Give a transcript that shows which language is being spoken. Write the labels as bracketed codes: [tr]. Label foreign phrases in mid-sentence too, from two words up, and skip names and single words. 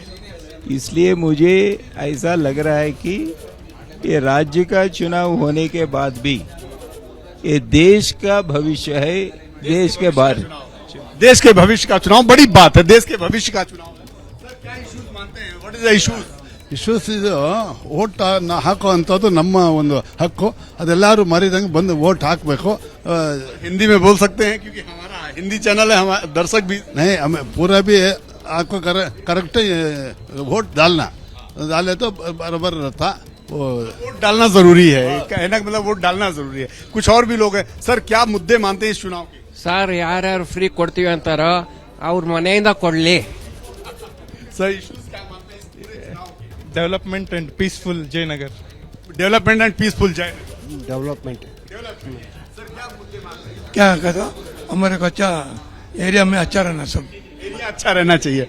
[hi] इसलिए मुझे ऐसा लग रहा है कि ये राज्य का चुनाव होने के बाद भी ये देश का भविष्य है। देश के बाद देश के भविष्य का चुनाव बड़ी बात है। देश के भविष्य का चुनाव सर, क्या इश्यूज मानते हैं? [en] What is the issues? [kn] ಇಶ್ಯೂಸ್ ಇದು ಓಟ್ ಹಾಕೋ ಅಂಥದ್ದು ನಮ್ಮ ಒಂದು ಹಕ್ಕು, ಅದೆಲ್ಲರೂ ಮರಿದಂಗೆ ಬಂದು ವೋಟ್ ಹಾಕಬೇಕು। [hi] हिंदी में बोल सकते हैं क्योंकि हमारा हिंदी चैनल है, हमारे दर्शक भी नहीं हमें पूरा भी आपको करेक्ट वोट डालना डाले तो बराबर रहता। वोट डालना जरूरी है, कहने का मतलब वोट डालना जरूरी है। कुछ और भी लोग हैं। सर, क्या मुद्दे मानते हैं इस चुनाव के? [kn] ಸರ್ ಯಾರ್ಯಾರು ಫ್ರೀ ಕೊಡ್ತೀವಿ ಅಂತಾರೋ ಅವ್ರ ಮನೆಯಿಂದ ಕೊಡ್ಲಿ। [hi] सर, इश्यूज क्या मानते हैं इस पूरे चुनाव के? [en] Development and peaceful Jayanagar. Development and peaceful Jayanagar. डेवलपमेंट [hi] सर, क्या मुद्दे मानते हैं? क्या कहता हमारे को अच्छा एरिया में अच्छा रहना सब एरिया अच्छा रहना चाहिए।